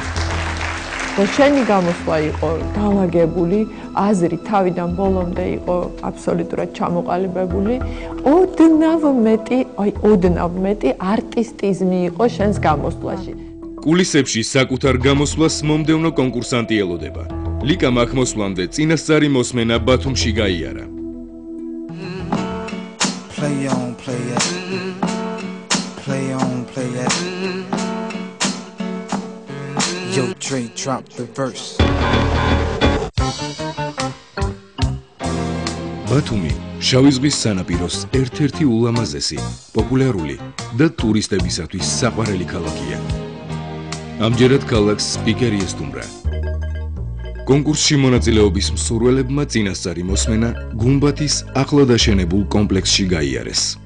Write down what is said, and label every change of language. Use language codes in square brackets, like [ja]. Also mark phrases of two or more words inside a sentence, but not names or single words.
[ka] შენი გამოსვლა იყო განლაგებული, აზრი თავიდან ბოლომდე იყო აბსოლუტურად ჩამოყალიბებული. ოდნავ მეტი არტისტიზმი იყო შენს გამოსვლაში. კულისებში საკუთარ გამოსვლას მომდევნო კონკურსანტი ელოდება. ლიკამ აქ მოსვლამდე წინასწარი მოსმენა ბათუმში გაიარა. [en] Play on, play it. Play on, play it. Yo, Dre, drop the verse. [ka] ბათუმი შავი ზღვის სანაპიროს ერთ-ერთი ულამაზესი, პოპულარული და ტურისტებისათვის საყვარელი ქალაქია. ამჯერად ქალაქს სპიკერი ესტუმრა. კონკურსში მონაწილეობის მსურველებმა წინასწარი მოსმენა გუმბათის ახლად აშენებულ კომპლექსში გაიარეს.